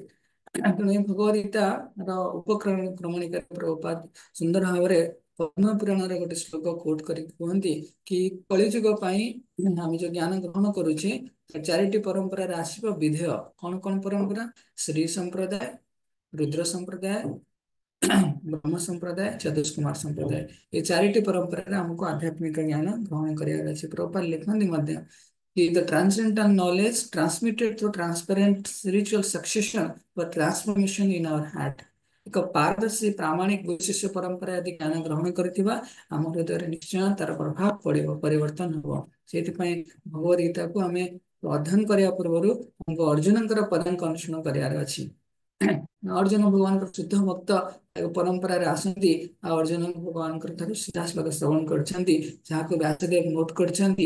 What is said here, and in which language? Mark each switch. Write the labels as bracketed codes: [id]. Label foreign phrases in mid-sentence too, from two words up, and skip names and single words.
[or] ତେଣୁ ଏ ଭଗବତ ଗୀତାର ଉପକ୍ରମଣିକା ପ୍ରଭୁପାଦ ସୁନ୍ଦର ଭାବରେ ପଦ୍ମ ପୁରାଣରେ ଗୋଟେ ଶ୍ଲୋକ କୋଟ କରିକି କୁହନ୍ତି କି କଳିଯୁଗ ପାଇଁ ଆମେ ଯୋଉ ଜ୍ଞାନ ଗ୍ରହଣ କରୁଛେ, ଚାରିଟି ପରମ୍ପରାରେ ଆସିବ ବିଧେୟ। କଣ କଣ ପରମ୍ପରା? ଶ୍ରୀ ସମ୍ପ୍ରଦାୟ, ରୁଦ୍ର ସମ୍ପ୍ରଦାୟ, ବ୍ରହ୍ମ ସମ୍ପ୍ରଦାୟ, ଚତୁଷ୍କୁମାର ସମ୍ପ୍ରଦାୟ। ଏ ଚାରିଟି ପରମ୍ପରାରେ ଆମକୁ ଆଧ୍ୟାତ୍ମିକ ଜ୍ଞାନ ଗ୍ରହଣ କରିବାର ଅଛି। ପ୍ରଭୁପାଦ ଲେଖନ୍ତି ମଧ୍ୟ କି [en] the transcendental knowledge transmitted through transparent spiritual succession or transformation in our heart। [or] ଏକ ପାରଦର୍ଶୀ ପ୍ରାମାଣିକ ବିଶିଷ୍ଟ ପରମ୍ପରା ଯଦି ଜ୍ଞାନ ଗ୍ରହଣ କରିଥିବା, ଆମ ହୃଦୟରେ ନିଶ୍ଚୟ ତାର ପ୍ରଭାବ ପଡିବ, ପରିବର୍ତ୍ତନ ହବ। ସେଇଥିପାଇଁ ଭଗବତ ଗୀତାକୁ ଆମେ ଅଧ୍ୟୟନ କରିବା ପୂର୍ବରୁ ଆମକୁ ଅର୍ଜୁନଙ୍କର ପଦାଙ୍କ ଅନୁସରଣ କରିବାର ଅଛି। ଅର୍ଜୁନ ଭଗବାନଙ୍କର ଶୁଦ୍ଧ ଭକ୍ତ ପରମ୍ପରାରେ ଆସନ୍ତି, ଆଉ ଅର୍ଜୁନ ଭଗବାନଙ୍କର ଠାରୁ ସିଧାସଳଖ ଶ୍ରବଣ କରିଛନ୍ତି, ଯାହାକୁ ବ୍ୟାସଦେବ ନୋଟ କରିଛନ୍ତି।